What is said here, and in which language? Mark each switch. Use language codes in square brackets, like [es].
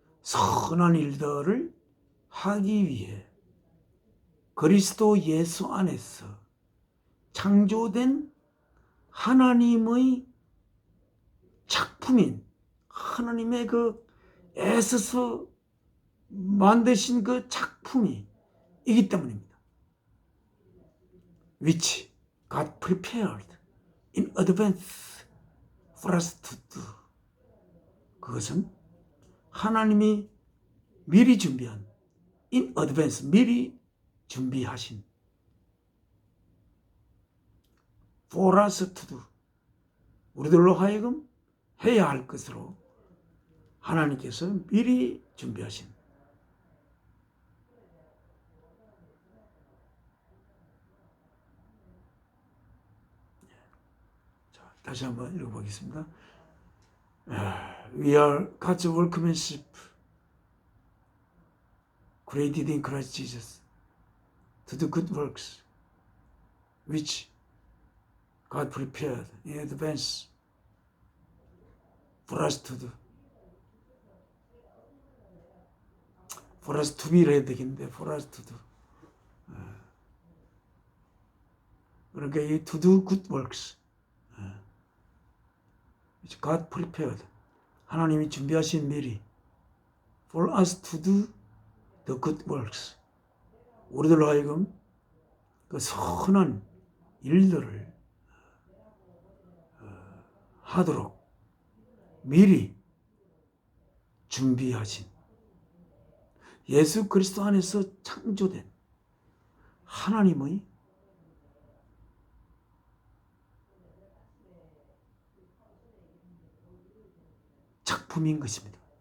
[ko] 선한 일들을 하기 위해 그리스도 예수 안에서 창조된 하나님의 작품인, 하나님의 그 애써서 만드신 그 작품이 이기 때문입니다. [en] Which God prepared in advance for us to do. [ko] 그것은 하나님이 미리 준비한, [en] in advance, [ko] 미리 준비하신, [en] for us to do, [ko] 우리들로 하여금 해야 할 것으로 하나님께서 미리 준비하신. 자, 다시 한번 읽어보겠습니다. [en] We are God's workmanship, created in Christ Jesus, to do good works, which God prepared in advance for us to do. For us to be를 [ko] 해야 되겠는데, [en] for us to do. [ko] 그러니까 이 [en] to do good works, which God prepared. [ko] 하나님이 준비하신 미리 [en] for us to do the good works. [ko] 우리들로 하여금 그 선한 일들을 하도록 미리 준비하신 예수 그리스도 안에서 창조된 하나님의 작품인 것입니다.